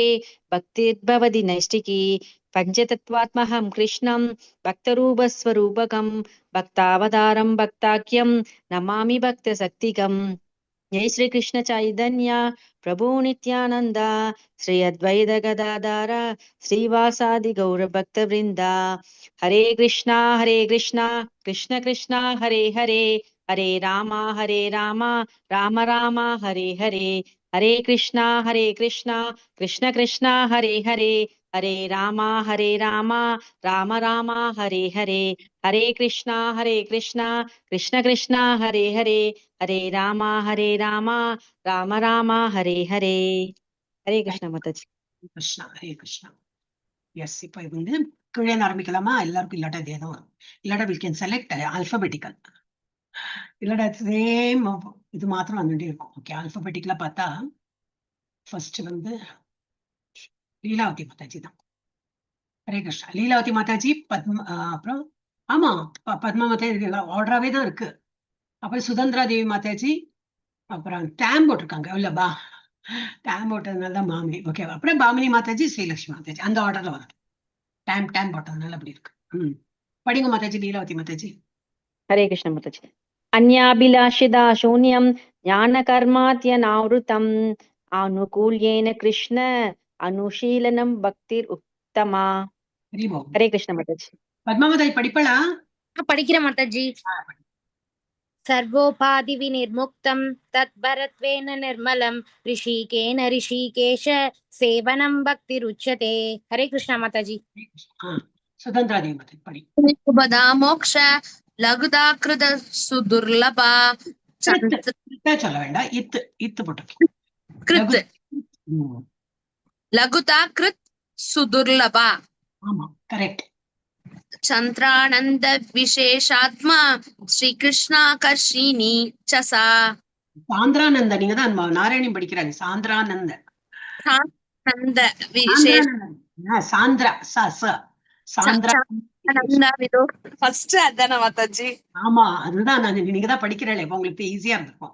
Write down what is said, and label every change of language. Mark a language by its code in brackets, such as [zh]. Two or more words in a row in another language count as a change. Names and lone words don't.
[sa] भक्तिर्भवति नैष्टिकी पञ्चतत्त्वात्महं कृष्णं भक्तरूपस्वरूपकं भक्तावतारं भक्ताख्यं नमामि भक्तशक्तिकम् जय श्री कृष्ण चैतन्य प्रभु नित्यानंद श्री अद्वैत गदाधर श्रीवासादि गौर भक्त वृंदा हरे कृष्णा कृष्ण कृष्ण हरे हरे हरे राम राम राम हरे हरे हरे कृष्णा कृष्ण कृष्ण हरे हरे हरे राम राम राम हरे हरे हरे कृष्णा कृष्ण कृष्ण हरे हरे हरे राम राम राम हरे हरे हरे कृष्ण माताजी कृष्णा हरे कृष्णा. [ta] எஸ், இப்போ இது வந்து கீழே ஆரம்பிக்கலாமா? எல்லாருக்கும் இல்லாட்டா இதே தான் வரும். இல்லாட்டா [en] we can select alphabetical, [ta] இல்லாட்டா சேம் இது மாத்திரம் வந்துட்டே இருக்கும். ஓகே, ஆல்பபெட்டிக்கலா பார்த்தா ஃபர்ஸ்ட் வந்து லீலாவதி மாதாஜி தான். [sa] हरे कृष्णा. [ta] லீலாவதி மாதாஜி, அப்புறம் ஆமா பத்மா மாதாஜி ஆர்டராகவே தான் இருக்கு. அப்புறம் சுதந்திரா தேவி மாதாஜி, அப்புறம் டேம் போட்டிருக்காங்க இல்லப்பா, டேம் போட்டதுனால தான் பாமினி. ஓகே, அப்புறம் பாமினி மாதாஜி, ஸ்ரீலட்சுமி மாதாஜி, அந்த ஆர்டர்ல வரும். டேம் போட்டதுனால அப்படி இருக்கு. படிங்க மாதாஜி, லீலாவதி மாதாஜி. [sa] हरे कृष्ण माताजी अन्याभिलाषिता शून्यं ज्ञानकर्मात्यनावृतम् आनुकूल्येन कृष्ण अनुशीलनं भक्तिरुत्तमा. हरे कृष्ण माताजी. [ta] பத்மா மாதாஜி படிப்பலா? படிக்கிற மாதாஜி. [sa] सर्वोपाधि विनिर्मुक्तं तद्भरत्वेन निर्मलं ऋषिकेन ऋषिकेश सेवनं भक्तिरुच्यते. हरे कृष्ण माताजी. [ta] சுதந்திரா தேவி மாதாஜி படி. [sa] उपदा मोक्ष लघुदाकृत सुदुर्लभा [ta] சொல்ல வேண்டாம், இத்து போட்டு [sa] लघुदाकृत सुदुर्लभा. [ta] ஆமா, கரெக்ட். [sa] चंद्रानंद विशेषात्मा श्री कृष्णाकर्षिणी चसा. [ta] சாந்திரானந்த, நீங்க தான் நாராயணி படிக்கிறாங்க. சாந்திரானந்த [sa] विशेष [ta] சாந்திரா சாந்திரா. ஃபர்ஸ்ட் அதான மாதாஜி? ஆமா, அதுதான் நீங்க தான் படிக்கிறீங்களே, உங்களுக்கு ஈஸியா இருந்திருக்கும்.